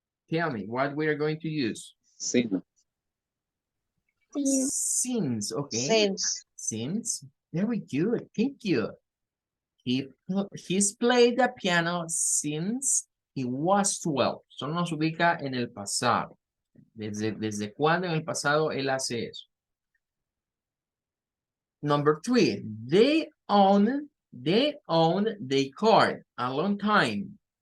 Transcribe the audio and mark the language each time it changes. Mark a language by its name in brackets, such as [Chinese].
[English] Tell me what we are going to use. Sin. Since, okay. Since. Since. Very good. Thank you. He's played the piano since he was 12. [Spanish] Solo nos ubica en el pasado. ¿Desde cuándo en el pasado él hace eso? [English] Number 3. They own the car a long time.